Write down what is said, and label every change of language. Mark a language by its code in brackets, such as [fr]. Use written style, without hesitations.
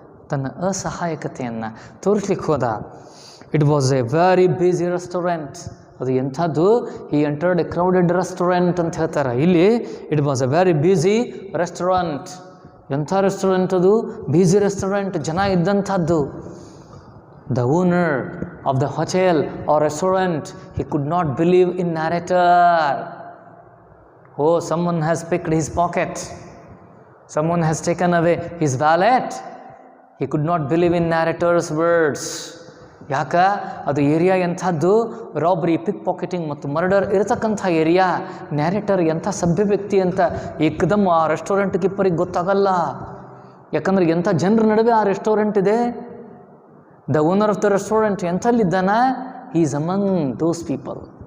[kn] ತನ್ನ ಅಸಹಾಯಕತೆಯನ್ನು ತೋರಿಸ್ಲಿಕ್ಕೆ ಹೋದ. [en] It was a very busy restaurant. [kn] ಅದು ಎಂಥದ್ದು, [en] ಈ entered a crowded restaurant [kn] ಅಂತ ಹೇಳ್ತಾರೆ. ಇಲ್ಲಿ [en] It was a very busy restaurant. [kn] ಎಂಥ ರೆಸ್ಟೋರೆಂಟ್ ಅದು, ಬ್ಯುಸಿ ರೆಸ್ಟೋರೆಂಟ್, ಜನ ಇದ್ದಂಥದ್ದು. [en] The owner of the hotel or restaurant, he could not believe in narrator. Oh, someone has picked his pocket. Someone has taken away his wallet. He could not believe in narrator's words. [kn] ಯಾಕ ಅದು area ಎಂಥದ್ದು, ರಾಬ್ರಿ, ಪಿಕ್ pocketing ಮತ್ತು murder ಇರತಕ್ಕಂಥ area. Narrator ಎಂಥ ಸಭ್ಯ ವ್ಯಕ್ತಿ ಅಂತ ಏಕದಮ್ ಆ ರೆಸ್ಟೋರೆಂಟ್ ಕೀಪರಿಗೆ ಗೊತ್ತಾಗಲ್ಲ. ಯಾಕಂದ್ರೆ ಎಂಥ ಜನರ ನಡುವೆ ಆ ರೆಸ್ಟೋರೆಂಟ್ ಇದೆ. [en] the owner of the restaurant [kn] ಎಂಥಲ್ಲಿದ್ದಾನ, [en] He is among those people.